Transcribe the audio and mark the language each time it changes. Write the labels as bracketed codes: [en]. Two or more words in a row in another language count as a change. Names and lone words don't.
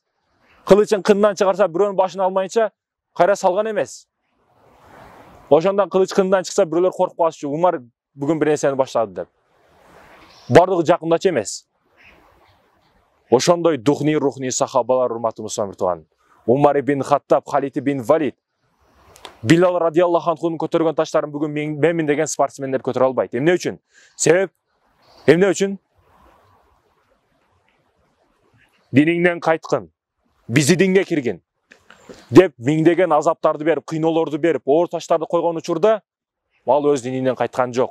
[ky] Кылычын кындан чыгарса, бирөөнүн башын алмайынча кайра салган эмес. Ошондон кылыч кындан чыкса, бирөөлөр коркуп калышчу. Умар бүгүн бир нерсени баштады деп. Бардыгы жакындачы эмес. Ошондой рухний сахабалар, урматтуу мусулман. Умар ибн Хаттаб, Халид ибн Валид, Билал [ar] رضي الله عنه [ky] көтөргөн таштарын бүгүн мен деген спортсмендер көтөрө албайт. Эмне үчүн? Себеп эмне үчүн? Диниңден кайткын, бизи динге киргин деп миңдеген азаптарды берип, кыйноолорду берип, оор таштарды койгон учурда ал өз дининден кайткан жок.